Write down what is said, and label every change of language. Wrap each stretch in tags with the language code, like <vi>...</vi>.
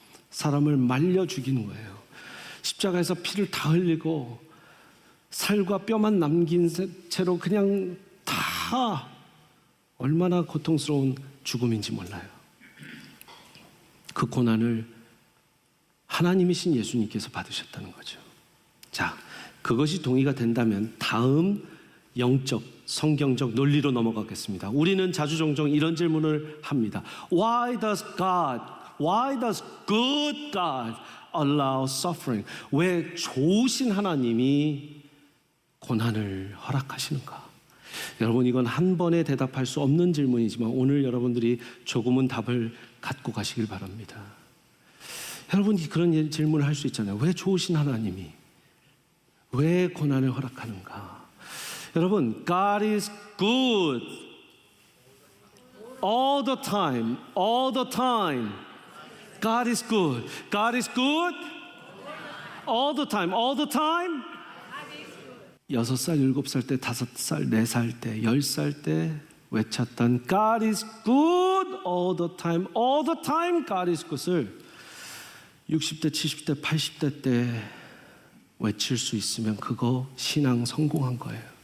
<ko>사람을 말려 죽이는 거예요. 십자가에서 피를 다 흘리고 살과 뼈만 남긴 채로 그냥 다 얼마나 고통스러운 죽음인지 몰라요. 그 고난을 하나님이신 예수님께서 받으셨다는 거죠. 자, 그것이 동의가 된다면 다음 영적, 성경적 논리로 넘어가겠습니다. 우리는 자주 종종 이런 질문을 합니다.</ko> <en>Why does good God allow suffering?</en> <ko>왜 좋으신 하나님이 고난을 허락하시는가? 여러분, 이건 한 번에 대답할 수 없는 질문이지만 오늘 여러분들이 조금은 답을 갖고 가시길 바랍니다. 여러분이 그런 질문을 할 수 있잖아요. 왜 좋으신 하나님이 왜 고난을 허락하는가? 여러분,</ko> <en>God is good all the time, all the time. God is good. God is good all the time, all the time.</en> <ko>6살, 7살 때, 5살, 4살 때, 10살 때 외쳤던</ko> <en>God is good all the time, all the time God is good</en> <ko>을 60대, 70대, 80대 때 외칠 수 있으면 그거 신앙 성공한 거예요.</ko>